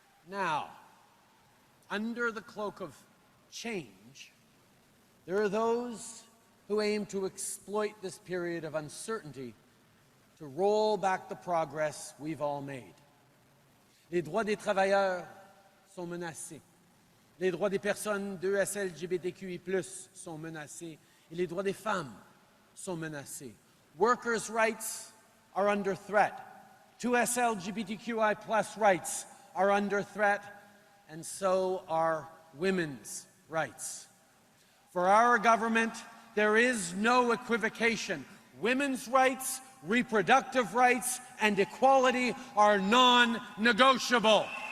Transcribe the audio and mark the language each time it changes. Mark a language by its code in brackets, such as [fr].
[en] Now, under the cloak of change, there are those who aim to exploit this period of uncertainty to roll back the progress we've all made. [fr] Les droits des travailleurs sont menacés. Les droits des personnes LGBTQI+, sont menacés. Et les droits des femmes sont menacés. [en] Workers' rights are under threat. 2S LGBTQI+ rights are under threat, and so are women's rights. For our government, there is no equivocation. Women's rights, reproductive rights, and equality are non-negotiable.